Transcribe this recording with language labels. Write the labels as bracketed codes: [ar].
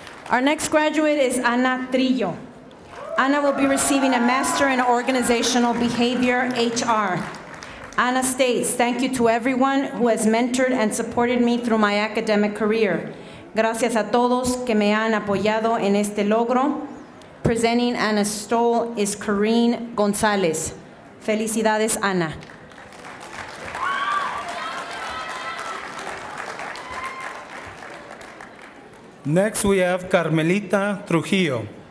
[en] Our next graduate is Ana Trillo. Ana will be receiving a Master in Organizational Behavior, HR. Ana states, thank you to everyone who has mentored and supported me through my academic career. [es] Gracias a todos que me han apoyado en este logro. [en] Presenting Ana's stole is Corrine Gonzalez. [es] Felicidades, Ana. [en] Next, we have Carmelita Trujillo.